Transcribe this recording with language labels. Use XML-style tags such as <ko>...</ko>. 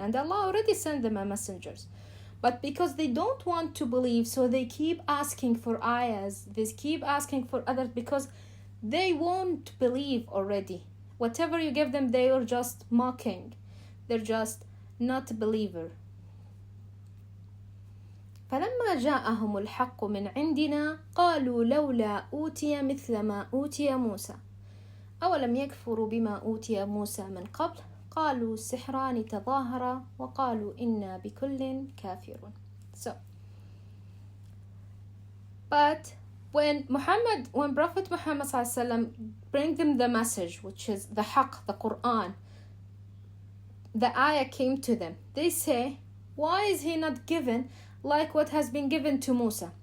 <en>And Allah already sent them a messengers. But because they don't want to believe, so they keep asking for ayahs. They keep asking for others because they won't believe already. Whatever you give them, they are just mocking. They're just not a believer.</en> <ar>فلما جاءهم الحق من عندنا قالوا لولا أوتي مثل ما أوتي موسى أولم يكفروا بما أوتي موسى من قبل قالوا سحران تظاهرا وقالوا إنا بكل كافرون.</ar> <en>So, but when Prophet Muhammad ﷺ bring them the message, which is the haqq, the Quran, the ayah came to them, they say, why is he not given like what has been given to Musa?</en>